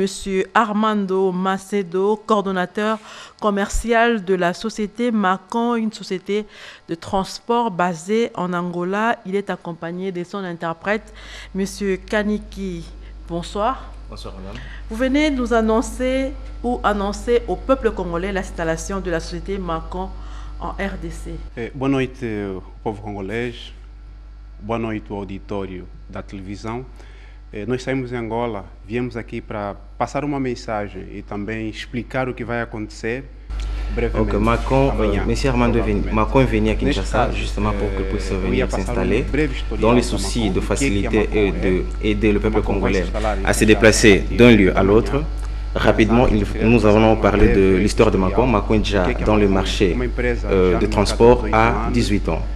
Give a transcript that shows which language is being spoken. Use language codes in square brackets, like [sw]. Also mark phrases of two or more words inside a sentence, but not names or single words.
[fr] Armando Macedo, coordonnateur commercial de la société Macon, une société de transport basée en Angola. Il est accompagné de son interprète, M. Kaniki. Bonsoir. Bonsoir, madame. Vous venez nous annoncer annoncer au peuple congolais l'installation de la société Macon en RDC. [pt] Boa noite, povo congolês. Boa noite, o auditório da televisão. Nós saímos em Angola, viemos aqui para passar uma mensagem e também explicar o que vai acontecer brevemente. [fr] Donc Macon, Monsieur Armando Macon est venu à Kinshasa justement pour qu'il puisse venir s'installer dans les soucis de faciliter et d'aider le peuple congolais à se déplacer d'un lieu à l'autre. Rapidement, nous allons parler de l'histoire de Macon. Macon est déjà dans le marché de transport à 18 ans.